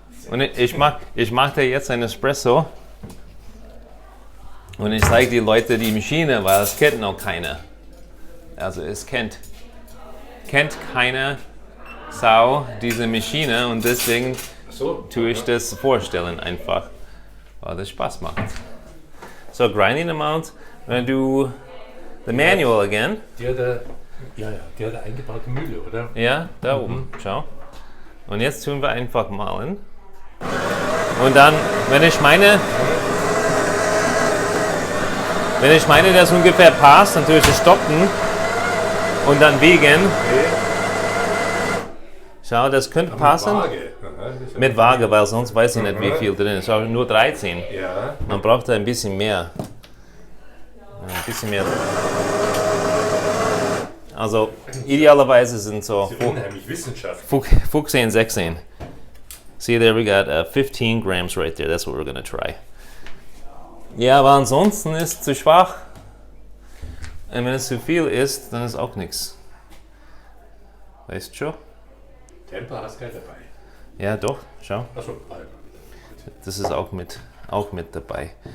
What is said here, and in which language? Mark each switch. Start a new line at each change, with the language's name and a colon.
German: Und ich mach da jetzt ein Espresso und ich zeige die Leute die Maschine, weil es kennt noch keiner. Also es kennt keiner Sau diese Maschine, und deswegen tue ich das vorstellen einfach, weil das Spaß macht.
English: So, grinding amount, I'm gonna do the manual again.
German: Die hat eine eingebaute Mühle, oder? Ja, da oben, schau. Und jetzt tun wir einfach malen. Und dann, wenn ich meine, das ungefähr passt, dann tue ich es stoppen und dann wiegen. Schau, das könnte passen. Mit Waage, weil sonst weiß ich nicht, wie viel drin ist. Schau, nur 13. Ja. Man braucht da ein bisschen mehr. Ein bisschen mehr. Also idealerweise sind so Das ist unheimlich wissenschaftlich. 15, 16.
English: See there, we got 15 grams right there. That's what we're gonna try.
German: Ja, aber ansonsten ist es zu schwach. Und wenn es zu viel ist, dann ist auch nichts. Weißt du schon? Temper hast du keinen dabei. Ja, doch, schau. Achso, Das ist auch mit dabei.